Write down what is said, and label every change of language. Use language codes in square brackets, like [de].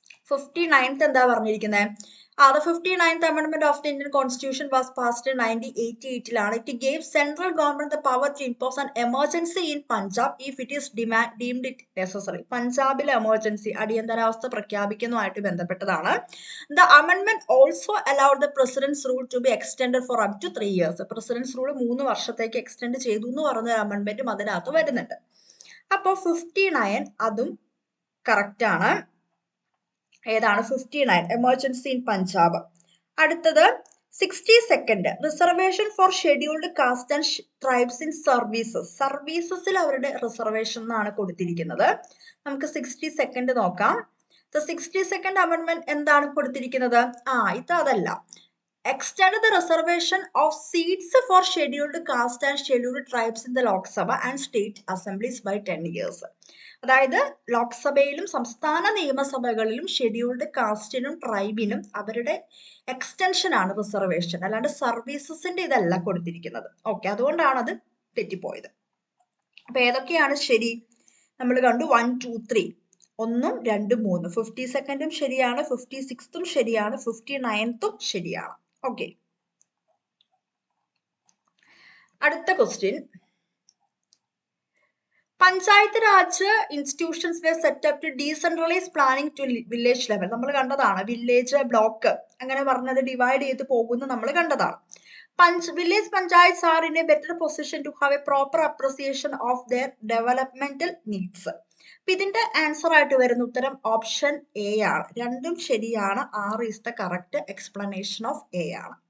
[ml] 59th എന്താ പറഞ്ഞിരിക്കുന്നത്? [en] The 59th Amendment of the Indian Constitution was passed in 1988 It gave central government the power to impose an emergency in Punjab if it is deemed it necessary. [ml] പഞ്ചാബിലെ emergency, അടിയന്തരാവസ്ഥ പ്രഖ്യാപിക്കുന്നതുമായിട്ട് ബന്ധപ്പെട്ടതാണ്. [en] The amendment also allowed the president's rule to be extended for up to 3 years. [ml] President's rule 3 വർഷത്തേക്ക് extend ചെയ്തു എന്ന് പറഞ്ഞ ഒരു അമെൻമെന്റും അതിനകത്ത് വരുന്നുണ്ട്. അപ്പോൾ 59 അതും കറക്റ്റ് ആണ്. ഏതാണ്? 59 എമർജൻസി ഇൻ പഞ്ചാബ്. അടുത്തത് [en] 62nd reservation for scheduled caste and tribes in സർവീസസിൽ [ml] അവരുടെ റിസർവേഷൻ എന്നാണ് കൊടുത്തിരിക്കുന്നത്. നമുക്ക് 62nd നോക്കാം. 62nd അമെന്റ്മെന്റ് എന്താണ് കൊടുത്തിരിക്കുന്നത്? ഇത് അതല്ല. [en] Extend the reservation of seats for scheduled caste and scheduled tribes in the Lok Sabha and state assemblies by 10 years. [ml] അതായത് ലോക്സഭയിലും സംസ്ഥാന നിയമസഭകളിലും ഷെഡ്യൂൾഡ് കാസ്റ്റിനും ട്രൈബിനും അവരുടെ എക്സ്റ്റൻഷൻ ആണ് റിസർവേഷൻ, അല്ലാണ്ട് സർവീസസിന്റെ ഇതല്ല കൊടുത്തിരിക്കുന്നത്. ഓക്കെ, അതുകൊണ്ടാണ് അത് തെറ്റിപ്പോയത്. അപ്പൊ ഏതൊക്കെയാണ് ശരി? നമ്മൾ കണ്ടു 1, 2, 3 1, 2, 3. 52nd ശരിയാണ്, 56th ശരിയാണ്, 59th ശരിയാണ്. ഓക്കെ, അടുത്ത question. [en] Panchayat raj institutions were set up to decentralize planning to village level. [ml] നമ്മൾ കണ്ടതാണ്. വില്ലേജ്, ബ്ലോക്ക് അങ്ങനെ പറഞ്ഞത് ഡിവൈഡ് ചെയ്ത് പോകുന്നു നമ്മൾ കണ്ടതാണ്. [en] Village panchayats are in a better position to have a proper appreciation of their developmental needs. [ml] അപ്പൊ ഇതിന്റെ ആൻസർ ആയിട്ട് വരുന്ന ഉത്തരം ഓപ്ഷൻ എ ആണ്. രണ്ടും ശരിയാണ്. [en] are is the correct explanation of A [ml] ആണ്.